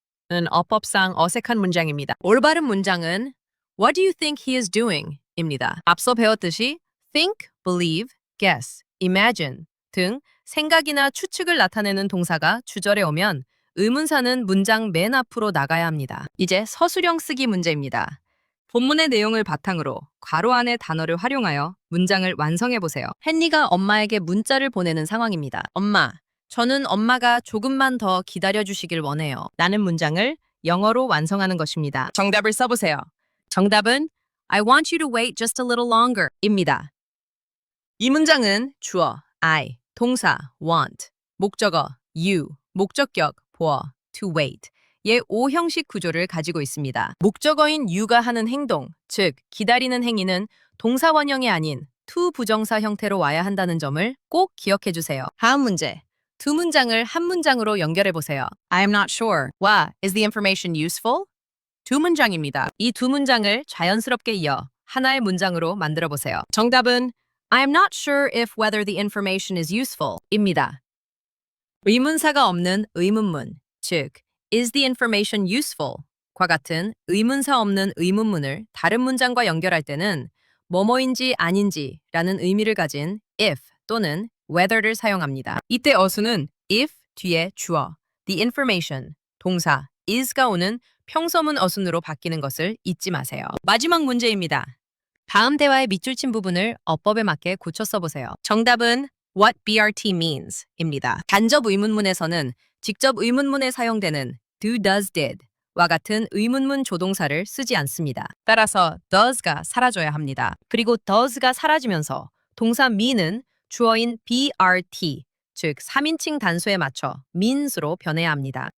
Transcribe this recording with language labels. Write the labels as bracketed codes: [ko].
[ko] 는 어법상 어색한 문장입니다. 올바른 문장은 [en] What do you think he is doing? [ko] 입니다. 앞서 배웠듯이 think, believe, guess, imagine 등 생각이나 추측을 나타내는 동사가 주절에 오면 의문사는 문장 맨 앞으로 나가야 합니다. 이제 서술형 쓰기 문제입니다. 본문의 내용을 바탕으로 괄호 안의 단어를 활용하여 문장을 완성해 보세요. 헨리가 엄마에게 문자를 보내는 상황입니다. 엄마, 저는 엄마가 조금만 더 기다려 주시길 원해요. 라는 문장을 영어로 완성하는 것입니다. 정답을 써보세요. 정답은 [en] I want you to wait just a little longer 입니다. [ko] 이 문장은 주어 I, 동사 want, 목적어 you, 목적격 보어 to wait 의 5형식 구조를 가지고 있습니다. 목적어인 you가 하는 행동, 즉 기다리는 행위는 동사 원형이 아닌 to 부정사 형태로 와야 한다는 점을 꼭 기억해 주세요. 다음 문제. 두 문장을 한 문장으로 연결해 보세요. [en] I am not sure. 와, is the information useful? [ko] 두 문장입니다. 이 두 문장을 자연스럽게 이어 하나의 문장으로 만들어 보세요. 정답은 [en] I am not sure if whether the information is useful 입니다. [ko] 의문사가 없는 의문문, 즉 [en] is the information useful? [ko] 과 같은 의문사 없는 의문문을 다른 문장과 연결할 때는 뭐뭐인지 아닌지 라는 의미를 가진 if 또는 whether를 사용합니다. 이때 어수는 if 뒤에 주어, the information, 동사 is가 오는 평서문 어순으로 바뀌는 것을 잊지 마세요. 마지막 문제입니다. 다음 대화의 밑줄 친 부분을 어법에 맞게 고쳐 써보세요. 정답은 [en] what BRT means 입니다. [ko] 간접 의문문에서는 직접 의문문에 사용되는 do, does, did 와 같은 의문문 조동사를 쓰지 않습니다. 따라서 does가 사라져야 합니다. 그리고 does가 사라지면서 동사 mean은 주어인 BRT, 즉 3인칭 단수에 맞춰 means로 변해야 합니다.